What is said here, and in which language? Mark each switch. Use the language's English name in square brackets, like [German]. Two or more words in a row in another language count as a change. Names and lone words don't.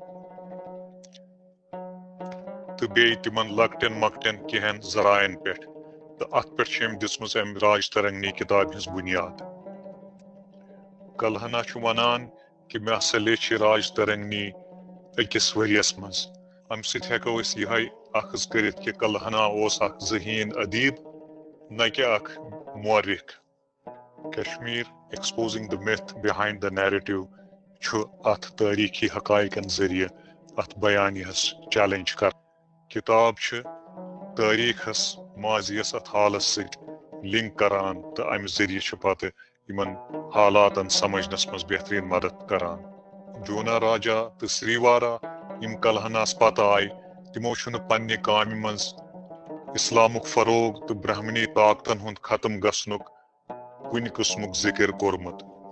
[Kashmiri] تہٕ بیٚیہِ تِمن لۄکٹٮ۪ن مۄکٹٮ۪ن کینٛہن ذرایعن پٮ۪ٹھ تہٕ اتھ پٮ۪ٹھ چھِ أمۍ دِژمٕژ امہِ راج ترنگنی کتابہِ ہٕنٛز بنیاد کلہنا چھُ ونان کہِ مےٚ ہسا لیٚچھِ راج ترنگنی أکِس ؤرِیس منٛز امہِ سۭتۍ ہٮ۪کو أسۍ یِہے اخذ کٔرِتھ کہِ کلہنا اوس اکھ ذہین ادیب نہ کہِ اکھ مورخ کشمیر ایکسپوزنگ the myth behind the narrative چھُ اتھ تٲریٖخی حقائقن ذٔریعہٕ اتھ بیانیہس چیلنج کر کتاب چھِ تٲریٖخس ماضیس اتھ حالس سۭتۍ لنک کران تہٕ امہِ ذٔریعہٕ چھِ پتہٕ یِمن حالاتن سمجھنس منٛز بہتریٖن مدد کران جونا راجا تہٕ سریوارا یِم کلہناہس پتہٕ آیہِ تِمو چھُنہٕ پننہِ کامہِ منٛز اسلامُک فروغ تہٕ برہمنی طاقتن ہُنٛد ختم گژھنُک کُنہِ قٕسمُک ذِکر کوٚرمُت